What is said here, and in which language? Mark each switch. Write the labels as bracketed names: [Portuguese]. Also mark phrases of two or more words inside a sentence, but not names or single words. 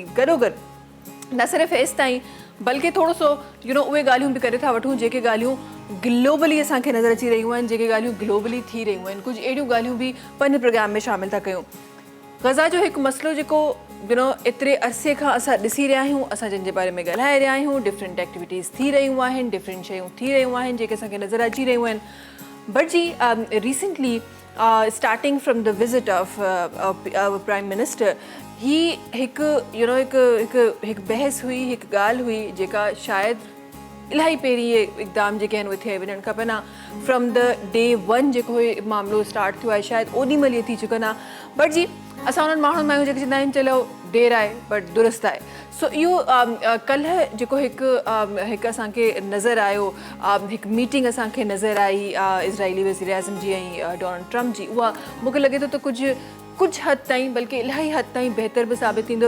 [Sindhi] गॾोगॾु न सिर्फ़ु हेसि ताईं बल्कि थोरो सो उहे ॻाल्हियूं बि करे था वठूं जेके ॻाल्हियूं ग्लोबली असांखे नज़र अची रहियूं आहिनि, जेके ॻाल्हियूं ग्लोबली थी रहियूं आहिनि, कुझु अहिड़ियूं ॻाल्हियूं बि पंहिंजे प्रोग्राम में शामिलु था कयूं। ग़ज़ा जो हिकु मसइलो जेको एतिरे अरसे खां असां ॾिसी रहिया आहियूं, असां जंहिंजे बारे में ॻाल्हाए रहिया आहियूं, [English] different activities [Sindhi] थी रहियूं आहिनि, डिफरेंट शयूं थी रहियूं आहिनि जेके असांखे नज़र अची रहियूं आहिनि। बट जी [English] recently starting from the visit of prime minister, [Sindhi] ही हिकु बहस हुई, हिकु ॻाल्हि हुई जेका शायदि इलाही पहिरीं इहे इक़दाम जेके आहिनि उहे थिए वञणु खपनि हा। [English] from the day one [Sindhi] जेको मामिलो स्टार्ट थियो आहे शायदि ओॾी महिल इहे थी चुकनि हा। बट जी असां उन्हनि माण्हुनि में जेके चवंदा आहिनि चलो देरि आहे बट दुरुस्त आहे। सो इहो कल्ह जेको हिकु असांखे नज़र आयो, हिकु मीटिंग असांखे नज़र आई इज़राइली वज़ीर आज़म जी ऐं डोनाल्ड ट्रम्प जी, उहा मूंखे लॻे थो त कुझु हद ताईं बल्कि इलाही हद ताईं बहितर बि साबित थींदो।